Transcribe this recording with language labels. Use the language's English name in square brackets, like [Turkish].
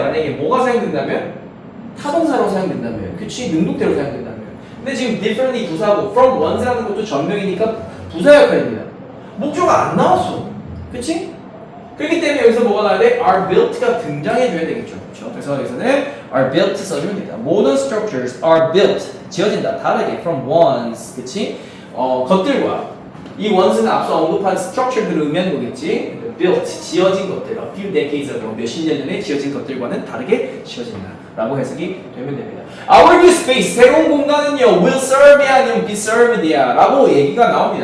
[Korean] 만약에 뭐가 사용된다면? 타동사로 사용된다면, 그치? 능동태로 사용된다면. 근데 지금 differently 부사고 [English] from one [Korean] 라는 것도 전명이니까 부사 역할입니다. 목적어가 안 나왔어, 그치? 그렇기 때문에 여기서 뭐가 나와야 돼? [English] are built [Korean] 가 등장해줘야 되겠죠, 그렇죠? 그래서 여기서는 are built 써주면 됩니다. [English] Modern structures are built, [Korean] 지어진다, 다르게 [English] from ones, [Korean] 그치? 것들과 이 ones는 앞서 언급한 structure들을 의미하는 거겠지? built, 지어진 것들, [English] a few decades ago, [Korean] 몇십 년 전에 지어진 것들과는 다르게 지어진다 라고 해석이 되면 됩니다. [English] Our new space, [Korean] 새로운 공간은요, [English] will serve야 [Korean] 아니면 [English] be served야 [Korean] 라고 얘기가 나옵니다.